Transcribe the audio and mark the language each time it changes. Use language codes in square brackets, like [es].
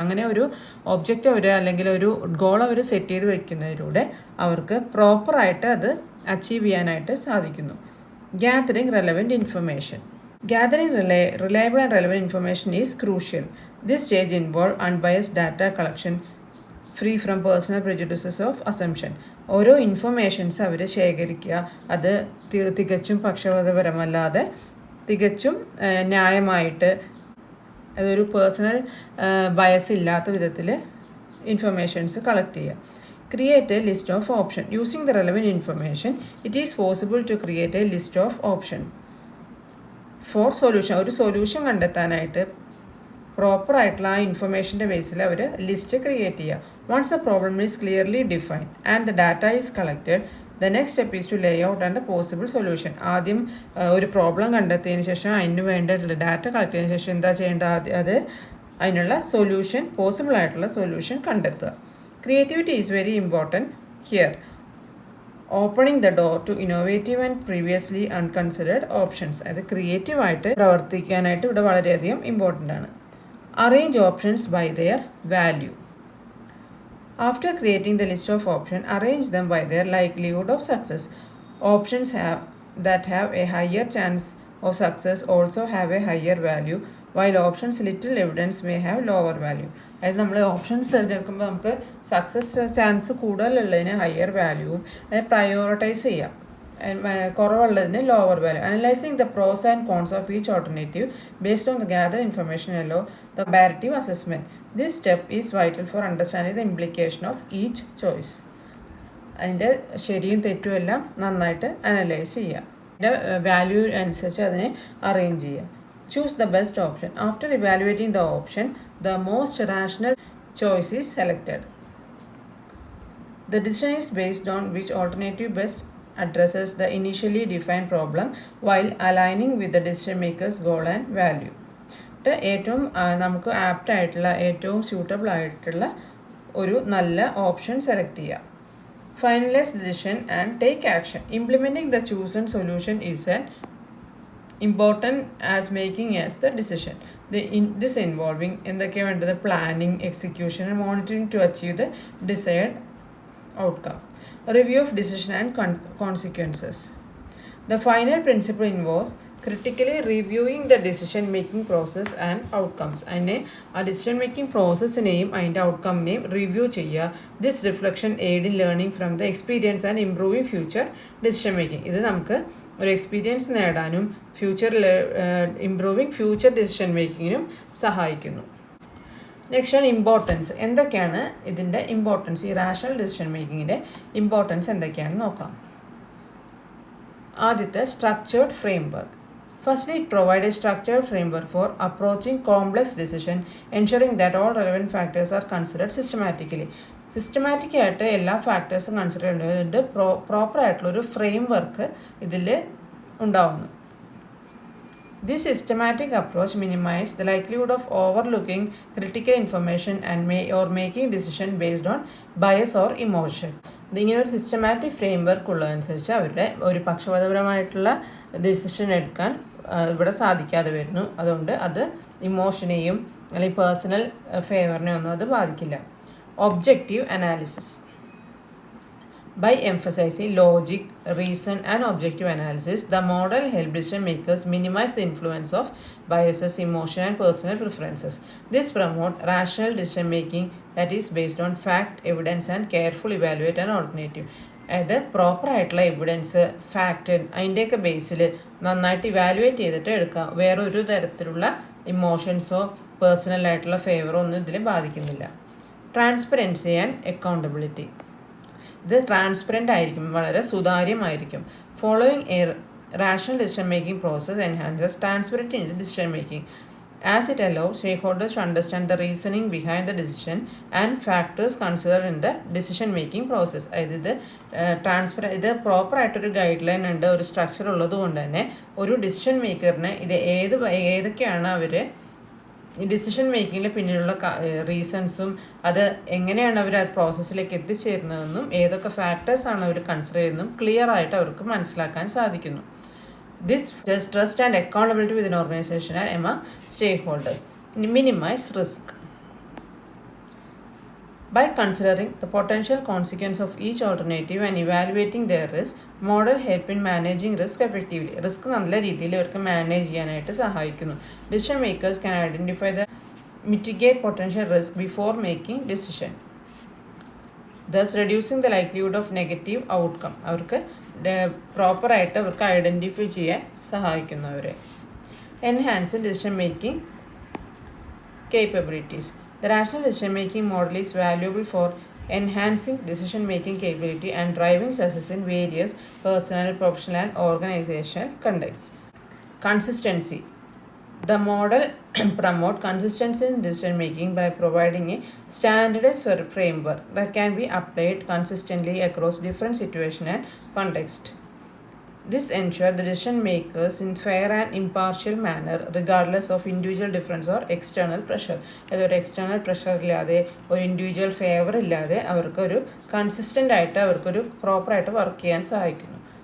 [ml] അങ്ങനെ ഒരു ഒബ്ജക്റ്റ് അവർ അല്ലെങ്കിൽ ഒരു ഗോൾ അവർ സെറ്റ് ചെയ്ത് വയ്ക്കുന്നതിലൂടെ അവർക്ക് പ്രോപ്പറായിട്ട് അത് അച്ചീവ് ചെയ്യാനായിട്ട് സാധിക്കുന്നു. [en] Gathering relevant information. Gathering reliable and relevant information is crucial. This stage involves unbiased data collection, free from personal prejudices of assumption. [ml] ഓരോ ഇൻഫർമേഷൻസ് അവർ ശേഖരിക്കുക, അത് തികച്ചും പക്ഷപാതപരമല്ലാതെ തികച്ചും ന്യായമായിട്ട്, അതൊരു പേഴ്സണൽ ബയസ് ഇല്ലാത്ത വിധത്തിൽ ഇൻഫർമേഷൻസ് കളക്ട് ചെയ്യുക. [en] Create a list of options. Using the relevant information, it is possible to create a list of options. For solution, [ml] ഒരു സൊല്യൂഷൻ കണ്ടെത്താനായിട്ട് പ്രോപ്പർ ആയിട്ടുള്ള ആ ഇൻഫർമേഷൻ്റെ ബേസിൽ അവർ ലിസ്റ്റ് ക്രിയേറ്റ് ചെയ്യുക. [en] Once the problem is clearly defined and the data is collected, the next step is to lay out and the possible solution. [ml] ആദ്യം ഒരു problem കണ്ടെത്തിയതിന് ശേഷം അതിന് വേണ്ടിയിട്ടുള്ള ഡാറ്റ കളക്ട് ചെയ്തതിന് ശേഷം എന്താ ചെയ്യേണ്ടത്, അത് അതിനുള്ള സൊല്യൂഷൻ, പോസിബിൾ ആയിട്ടുള്ള സൊല്യൂഷൻ കണ്ടെത്തുക. [en] Creativity is very important here. Opening the door to innovative and previously unconsidered options. [ml] അത് ക്രിയേറ്റീവായിട്ട് പ്രവർത്തിക്കാനായിട്ട് ഇവിടെ വളരെയധികം ഇമ്പോർട്ടൻ്റ് ആണ്. [en] Arrange options by their value. After creating the list of options, arrange them by their likelihood of success. Options that have a higher chance of success also have a higher value, while options little evidence may have lower value. [ml] അതായത് നമ്മൾ options തിരഞ്ഞെടുക്കുമ്പോൾ നമുക്ക് success chance കൂടുതലുള്ളതിന് higher വാല്യൂവും അത് prioritise ചെയ്യാം, കുറവുള്ളതിന് lower value. [en] Analysing the pros and cons of each alternative based on the gather information allow the comparative assessment. This step is vital for understanding the implication of each choice. [ml] അതിൻ്റെ ശരിയും തെറ്റും എല്ലാം നന്നായിട്ട് analyse ചെയ്യുക, അതിൻ്റെ value അനുസരിച്ച് അതിനെ arrange ചെയ്യുക. [en] Choose the best option. After evaluating the option, the most rational choice is selected. The decision is based on which alternative best addresses the initially defined problem while aligning with the decision maker's goal and value. [ml] ഏറ്റവും നമുക്ക് apt ആയിട്ടുള്ള, ഏറ്റവും suitable ആയിട്ടുള്ള ഒരു നല്ല option select ചെയ്യുക. [en] Finalize decision and take action. Implementing the chosen solution is an important as making as the decision. This involving [ml] എന്തൊക്കെ വേണ്ടത്, [en] Planning, execution and monitoring to achieve the desired outcome. A review of decision and consequences. The final principle involves critically reviewing the decision making process and outcomes. [ml] അതിനെ ആ decision making പ്രോസസ്സിനെയും അതിൻ്റെ ഔട്ട്കമ്മിനെയും review ചെയ്യുക. [en] This reflection aid in learning from the experience and improving future decision making. [ml] ഇത് നമുക്ക് ഒരു experience നേടാനും ഫ്യൂച്ചറിൽ improving future decision മേക്കിങ്ങിനും സഹായിക്കുന്നു. നെക്സ്റ്റ് ആണ് ഇമ്പോർട്ടൻസ്. എന്തൊക്കെയാണ് ഇതിൻ്റെ ഇമ്പോർട്ടൻസ്, ഈ റാഷണൽ ഡിസിഷൻ മേക്കിങ്ങിൻ്റെ ഇമ്പോർട്ടൻസ് എന്തൊക്കെയാണെന്ന് നോക്കാം. ആദ്യത്തെ structured framework. [en] Firstly, it provides a structured framework for approaching complex decision, ensuring that all relevant factors are considered systematically. [ml] Systematic ആയിട്ട് എല്ലാ ഫാക്ടേഴ്സും കൺസിഡർ ചെയ്യേണ്ടതുകൊണ്ട് പ്രോപ്പർ ആയിട്ടുള്ളൊരു ഫ്രെയിം വർക്ക് ഇതിൽ ഉണ്ടാവുന്നു. [en] This systematic approach minimizes the likelihood of overlooking critical information and making decision based on bias or emotion. [ml] ഇതിങ്ങനെ ഒരു systematic frame work ഉള്ളതനുസരിച്ച് അവരുടെ ഒരു പക്ഷപാതപരമായിട്ടുള്ള decision എടുക്കാൻ ഇവിടെ സാധിക്കാതെ വരുന്നു. അതുകൊണ്ട് അത് ഇമോഷനെയും അല്ലെങ്കിൽ പേഴ്സണൽ ഫേവറിനെയും ഒന്നും അത് ബാധിക്കില്ല. [en] Objective analysis. By emphasizing logic, reason and objective analysis, the model helps decision makers minimize the influence of biases, emotion and personal preferences. This promotes rational decision making that is based on fact, evidence and careful evaluate an alternative. [ml] അതായത് പ്രോപ്പറായിട്ടുള്ള evidence, fact അതിൻ്റെയൊക്കെ ബേസിൽ നന്നായിട്ട് evaluate ചെയ്തിട്ട് എടുക്കാം. വേറൊരു തരത്തിലുള്ള ഇമോഷൻസോ പേഴ്സണലായിട്ടുള്ള ഫേവറോ ഒന്നും ഇതിൽ ബാധിക്കുന്നില്ല. [en] Transparency and accountability. [ml] ഇത് ട്രാൻസ്പെറൻ്റ് ആയിരിക്കും, വളരെ സുതാര്യമായിരിക്കും. [en] Following a rational decision making process enhances transparency in decision making as it allows stakeholders to understand the reasoning behind the decision and factors considered in the decision making process. [ml] അതായത് ഇത് പ്രോപ്പറായിട്ടൊരു guide line ഉണ്ട്, ഒരു structure ഉള്ളത് കൊണ്ട് തന്നെ ഒരു decision മേക്കറിന് ഇത് ഏതൊക്കെയാണ് അവർ ഈ ഡിസിഷൻ മേക്കിങ്ങിൽ പിന്നിലുള്ള റീസൺസും അത് എങ്ങനെയാണ് അവർ ആ പ്രോസസ്സിലേക്ക് എത്തിച്ചേരുന്നതെന്നും ഏതൊക്കെ ഫാക്ടേഴ്സാണ് അവർ കൺസിഡർ ചെയ്യുന്നതും ക്ലിയർ ആയിട്ട് അവർക്ക് മനസ്സിലാക്കാൻ സാധിക്കുന്നു. [en] This does trust and accountability within an organization and among stakeholders. Minimize risk. By considering the potential consequence of each alternative and evaluating their risk, model help in managing risk effectively. [ml] Risk നല്ല രീതിയിൽ അവർക്ക് manage ചെയ്യാനായിട്ട് സഹായിക്കുന്നു. [en] Decision makers can identify the mitigate potential risk before making decision, thus reducing the likelihood of negative outcome. [ml] അവർക്ക് പ്രോപ്പറായിട്ട് അവർക്ക് identify ചെയ്യാൻ സഹായിക്കുന്നു അവരെ. [en] Enhance decision making capabilities. The rational decision making model is valuable for enhancing decision-making capability and driving success in various personal, professional, and organizational contexts. Consistency. The model promotes consistency in decision making by providing a standardized framework that can be applied consistently across different situations and contexts. This ensures the decision makers in fair and impartial manner regardless of individual difference or external pressure. [ml] അതൊരു external pressure ഇല്ലാതെ ഒരു individual favour ഇല്ലാതെ അവർക്കൊരു consistent ആയിട്ട് അവർക്കൊരു പ്രോപ്പറായിട്ട് work ചെയ്യാൻ സഹായിക്കുന്നു.